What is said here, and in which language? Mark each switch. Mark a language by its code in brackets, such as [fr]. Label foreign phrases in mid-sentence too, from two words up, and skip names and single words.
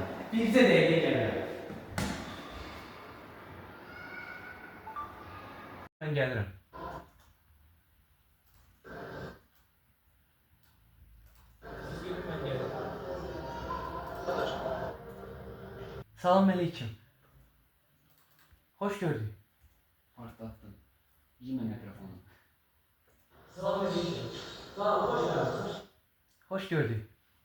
[az] Bircə dəqiqə gəlirəm. Mən gəlirəm. Mən gəlirəm. Salam aleyküm. [tr] Hoş gördük. Partlattın. Yine mikrofonu. Salam aleyküm. Sağ ol, hoş geldiniz. Hoş gördük.